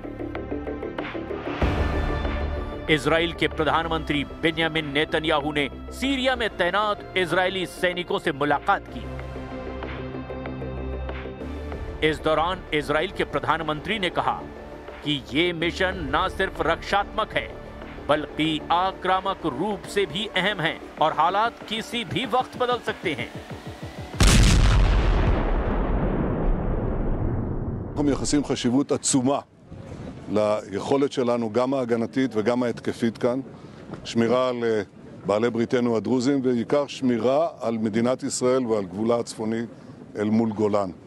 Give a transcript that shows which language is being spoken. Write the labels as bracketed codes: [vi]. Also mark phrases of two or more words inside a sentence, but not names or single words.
[hi] इजराइल के प्रधानमंत्री बेंयामिन नेतन्याहू ने सीरिया में तैनात इजरायली सैनिकों से मुलाकात की। इस दौरान इजराइल के प्रधानमंत्री ने कहा कि ये मिशन न सिर्फ रक्षात्मक है बल्कि आक्रामक रूप से भी अहम है और हालात किसी भी वक्त बदल सकते हैं। [he] אנחנו מייחסים חשיבות עצומה ליכולת שלנו, גם ההגנתית וגם ההתקפית כאן, שמירה על בעלי בריתנו הדרוזים, ובעיקר שמירה על מדינת ישראל ועל גבולה הצפוני אל מול גולן.